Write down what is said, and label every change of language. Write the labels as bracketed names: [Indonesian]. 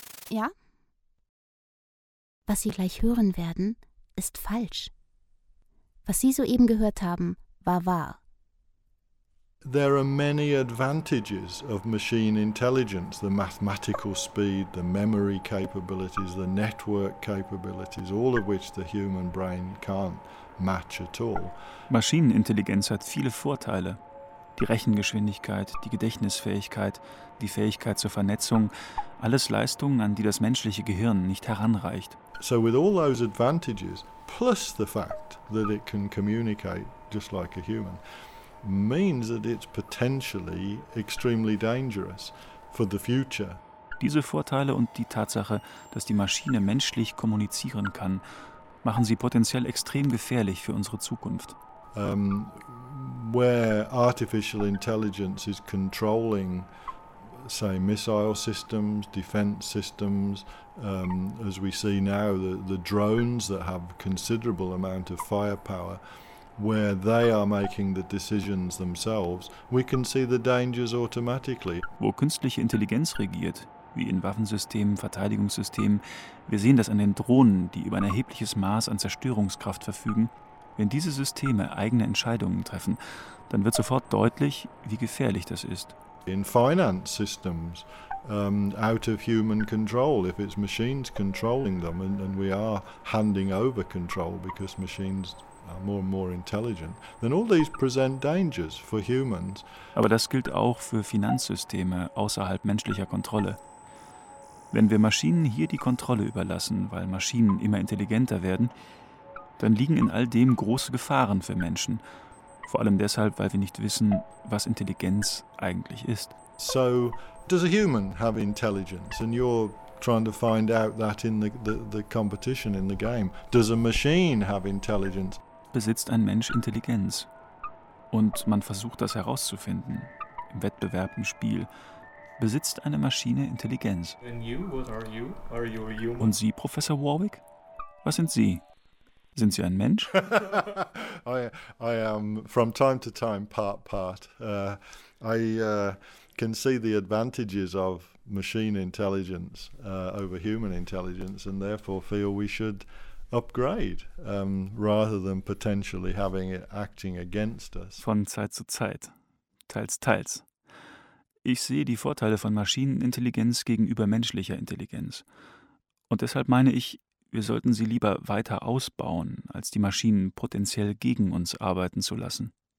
[German] Ja? Was Sie gleich hören werden, ist falsch. Was Sie soeben gehört haben, war wahr. [English] There are many advantages of machine intelligence, the mathematical speed, the memory capabilities, the network capabilities, all of which the human brain can't match at all. [German] Maschinenintelligenz hat viele Vorteile. Die Rechengeschwindigkeit, die Gedächtnisfähigkeit, die Fähigkeit zur Vernetzung, alles Leistungen, an die das menschliche Gehirn nicht heranreicht. [English] So with all those advantages, plus the fact that it can communicate just like a human, means that it's potentially extremely dangerous for the future. [German] Diese Vorteile und die Tatsache, dass die Maschine menschlich kommunizieren kann, machen sie potenziell extrem gefährlich für unsere Zukunft. [English] Where artificial intelligence is controlling say missile systems, defense systems, as we see now the drones that have considerable amount of firepower, where they are making the decisions themselves, we can see the dangers automatically. [German] Wo künstliche Intelligenz regiert, wie in Waffensystemen, Verteidigungssystemen, wir sehen das an den Drohnen, die über ein erhebliches Maß an Zerstörungskraft verfügen. Wenn diese Systeme eigene Entscheidungen treffen, dann wird sofort deutlich, wie gefährlich das ist. [English] In finance systems, out of human control, if it's machines controlling them, and we are handing over control because machines are more and more intelligent, then all these present dangers for humans. [German] Aber das gilt auch für Finanzsysteme außerhalb menschlicher Kontrolle. Wenn wir Maschinen hier die Kontrolle überlassen, weil Maschinen immer intelligenter werden, dann liegen in all dem große Gefahren für Menschen. Vor allem deshalb, weil wir nicht wissen, was Intelligenz eigentlich ist. [English] So, does a human have intelligence? And you're trying to find out that in the competition, in the game. Does a machine have intelligence? [German] Besitzt ein Mensch Intelligenz? Und man versucht das herauszufinden, im Wettbewerb, im Spiel. Besitzt eine Maschine Intelligenz? [English] And you, what are you? Are you a human? [German] Und Sie, Professor Warwick? Was sind Sie? Sind Sie ein Mensch? [English] I am from time to time part. I can see the advantages of machine intelligence over human intelligence and therefore feel we should upgrade rather than potentially having it acting against us. [German] Von Zeit zu Zeit. Teils. Ich sehe die Vorteile von Maschinenintelligenz gegenüber menschlicher Intelligenz. Und deshalb meine ich, wir sollten sie lieber weiter ausbauen, als die Maschinen potenziell gegen uns arbeiten zu lassen.